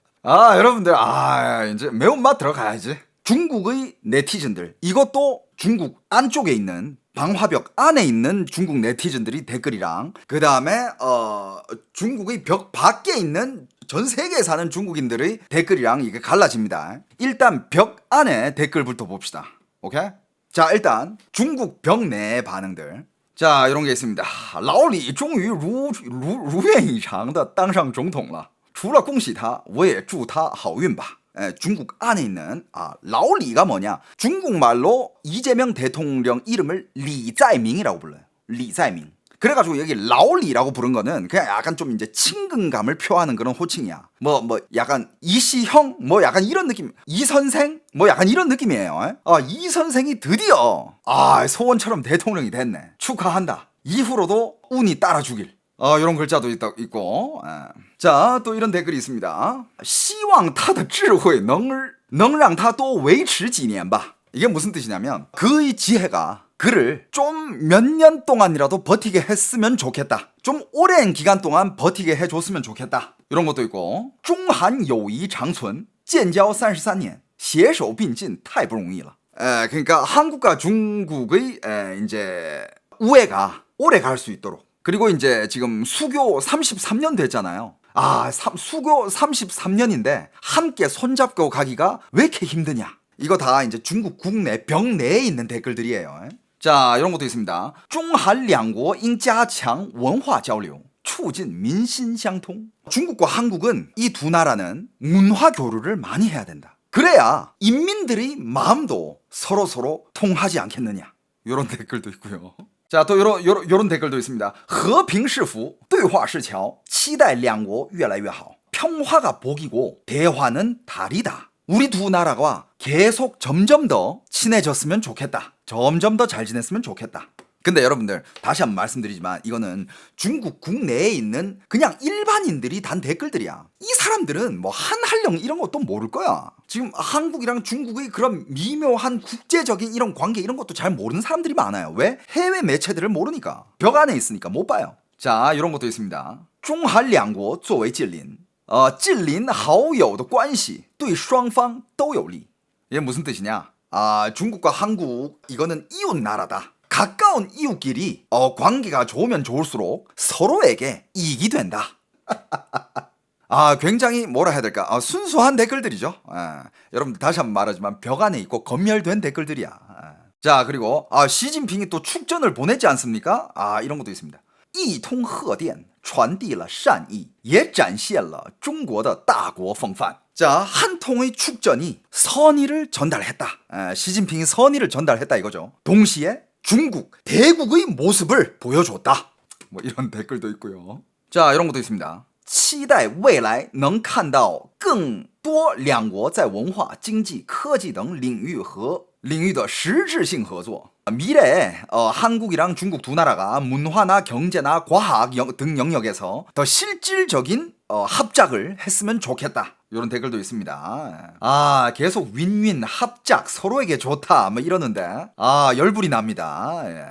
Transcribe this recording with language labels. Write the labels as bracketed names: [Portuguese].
[Korean] 여러분들 이제 매운맛 들어가야지. 중국의 네티즌들, 이것도 중국 안쪽에 있는 방화벽 안에 있는 중국 네티즌들이 댓글이랑 그 다음에 중국의 벽 밖에 있는 전 세계에 사는 중국인들의 댓글이랑 이게 갈라집니다. 일단 벽 안에 댓글부터 봅시다. 오케이? 자, 일단 중국 벽 내의 반응들. 자, 이런 게 있습니다. [Chinese] 老李终于如愿以偿的当上总统了除了恭喜他我也祝他好运吧 [Korean] 중국 안에 있는 라오리가 뭐냐, 중국말로 이재명 대통령 이름을 리자이밍이라고 불러요. 리자이밍. 그래가지고 여기 라오리라고 부른 거는 그냥 약간 좀 이제 친근감을 표하는 그런 호칭이야. 뭐 약간 이씨형 뭐 약간 이런 느낌, 이 선생 뭐 약간 이런 느낌이에요. 이 선생이 드디어 소원처럼 대통령이 됐네, 축하한다, 이후로도 운이 따라주길. 이런 글자도 있고. 자, 또 이런 댓글이 있습니다. [Chinese] 希望他的智慧能让他多维持几年吧. [Korean] 이게 무슨 뜻이냐면 그의 지혜가 그를 좀 몇 년 동안이라도 버티게 했으면 좋겠다. 좀 오랜 기간 동안 버티게 해줬으면 좋겠다. 이런 것도 있고. [Chinese] 中韩友谊长存建交33年携手并进太不容易了. [Korean] 그러니까 한국과 중국의 이제 우애가 오래 갈 수 있도록. 그리고 이제 지금 수교 33년 됐잖아요. 수교 33년인데 함께 손잡고 가기가 왜 이렇게 힘드냐. 이거 다 이제 중국 국내 벽 내에 있는 댓글들이에요. 자, 이런 것도 있습니다. [Chinese] 中韩两国应加强文化交流促进民心相通. [Korean] 중국과 한국은 이 두 나라는 문화 교류를 많이 해야 된다. 그래야 인민들의 마음도 서로 통하지 않겠느냐. 이런 댓글도 있고요. 자, 또 요런 댓글도 있습니다. [Chinese] 和平是福对话是桥期待两国越来越好. [Korean] 평화가 복이고 대화는 달이다. 우리 두 나라가 계속 점점 더 친해졌으면 좋겠다. 점점 더 잘 지냈으면 좋겠다. 근데 여러분들 다시 한번 말씀드리지만 이거는 중국 국내에 있는 그냥 일반인들이 단 댓글들이야. 이 사람들은 뭐 한한령 이런 것도 모를 거야. 지금 한국이랑 중국의 그런 미묘한 국제적인 이런 관계 이런 것도 잘 모르는 사람들이 많아요. 왜? 해외 매체들을 모르니까. 벽 안에 있으니까 못 봐요. 자, 이런 것도 있습니다. [Chinese] 中韩两国作为近邻近邻好友的关系对双方都有利. [Korean] 이게 무슨 뜻이냐? 중국과 한국 이거는 이웃 나라다. 가까운 이웃끼리 관계가 좋으면 좋을수록 서로에게 이익이 된다. 굉장히 뭐라 해야 될까? 순수한 댓글들이죠. 여러분들 다시 한번 말하지만 벽 안에 있고 검열된 댓글들이야. 자, 그리고 시진핑이 또 축전을 보냈지 않습니까? 이런 것도 있습니다. [Chinese] 一通贺电传递了善意也展现了中国的大国风范. [Korean] 자, 한 통의 축전이 선의를 전달했다. 시진핑이 선의를 전달했다 이거죠. 동시에 중국, 대국의 모습을 보여줬다. 뭐 이런 댓글도 있고요. 자, 이런 것도 있습니다. [Chinese] 期待未来能看到更多两国在文化、经济、科技等领域的实质性合作. [Korean] 미래에 한국이랑 중국 두 나라가 문화나 경제나 과학 등 영역에서 더 실질적인 합작을 했으면 좋겠다. 이런 댓글도 있습니다. 계속 윈윈 합작 서로에게 좋다 뭐 이러는데 열불이 납니다.